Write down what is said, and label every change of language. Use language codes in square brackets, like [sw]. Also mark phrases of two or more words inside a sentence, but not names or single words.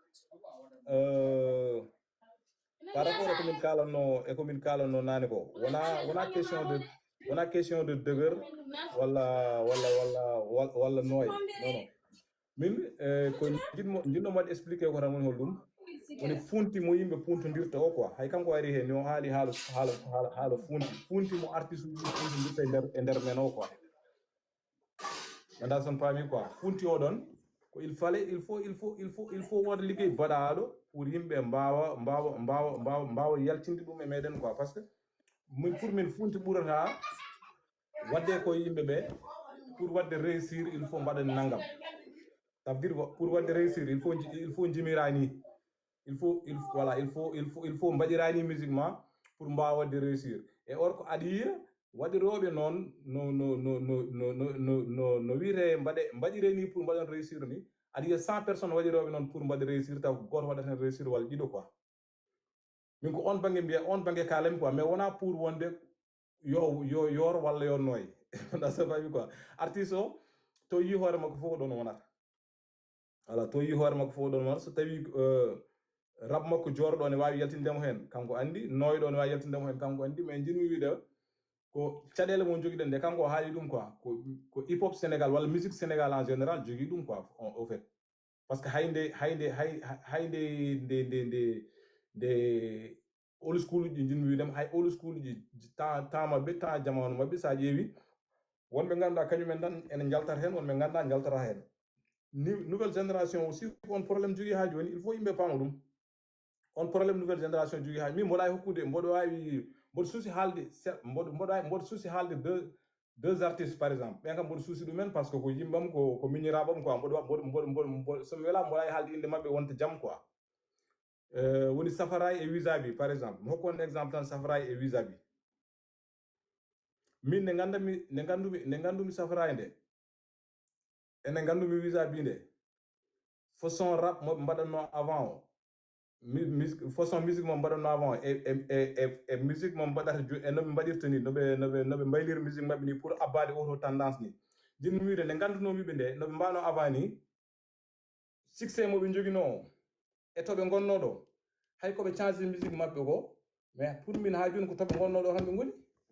[fr] par rapport [ff] e komin kalanno nane ko wona [fr] question de [ff] deugueur walla nooy non min ko jinnomo waɗi expliqué ko tan woni hol ɗum woni funti mo yimɓe puntodirta o quoi hay kanko ari hen no haali haala funti mo artiste uji puntodirta e nder men o quoi anda son paami quoi funti o ɗon ko [fr] il faut [ff] wonde liggey baɗaɗo pour yimɓe mbawa yaltinde ɗum e meɗen quoi [fr] parce que pour [ff] min funti ɓurata wadde ko yimɓe ɓe pour wadde [fr] réussir il faut [ff] mbaɗa nangam [fr] ça veut dire pour [ff] wadde [fr] réussir il faut [ff] jimirani [fr] il faut [ff] mbaɗirani musiquement pour mbawa wadde [fr] réussir et [ff] or ko aɗa yiya waɗiroɓe noon no wiite mbaɗireni pour mbaɗon réussir ni aɗa yiya 100 personnes waɗiroɓe noon pour mbaɗa réussir taw goto waɗaten réussir walla ɗiɗo quoi min ko on banggue mbiya on banggue kalami quoi mais wona pour wonde yo yoor walla yo nooy ɗa so fawi quoi artiste o to yi hoore makko fof ɗon wonata voilà to yi hoore makko fof ɗon wonata so tawi rab makko jorɗo ne wawi yaltindemo hen kanko andi noyɗo ne wawi yaltindemo hen kanko andi mais jinmi wiide ko caɗele mo joguiɗen nde kanko haali ɗum quoi ko hip hop Sénégal walla musique Sénégal [fr] en général [ff] jogui ɗum quoi [fr] au fait parce que [ff] hayde nde [en] old school [ff] uji jinmi wiidema hay [en] old school [ff] uji temps mabɓe temps jamanu mabɓe sa ƴeewi wonɓe ganduɗa kañumen tan ene jaltata hen wonɓe ganduɗa jaltata hen [fr] nouvelle génération aussi [ff] on probléme jogui ha joni il faut yimɓe paama ɗum on probléme [fr] nouvelle génération [ff] jogui ha min mboɗa hokkude mboɗo suusi haalde mboɗo suusi haalde [fr] deux artistes par exemple [ff] ɓen kam mboɗo suusi ɗumen [fr] par ce que [ff] ko yimbam ko miñiraɓam quoi mboɗo somi welama mboɗa haalde inde mabɓe wonta jaam quoi woni Safaray e Wizabi [fr] par exemple [ff] mi hokku on exemple tan Safaray e Wizabi min ne gandumi Safaray nde ene gandumi Wizabi nde [fr] façon rap [ff] moɓe mbaɗanno avant o [fr] façon musique [ff] mom mbaɗonno avant e musique mom mbaɗata e noɓe mbaɗirta ni noɓe mbaylir musique maɓɓe ni pour abbade auto tendance ni jinmi wiide nde gandunomiɓe nde noɓe mbano avant ni succès moɓe joguino e toɓe gonno ɗo hay koɓe [fr] change musique [ff] maɓɓe ko [fr] mais pour [ff] min ha joni ko toɓe gonno ɗo hamɓe goni